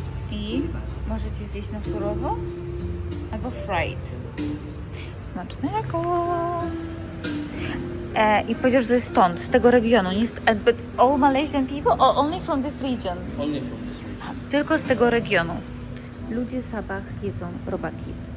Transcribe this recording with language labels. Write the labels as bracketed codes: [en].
[pl] I możecie zjeść na surowo albo fried. Smacznego. I powiedział, że to jest stąd, z tego regionu. Nie jest, [en] but all Malaysian people or only from this region? Only from this region. [pl] Tylko z tego regionu. Ludzie Sabah jedzą robaki.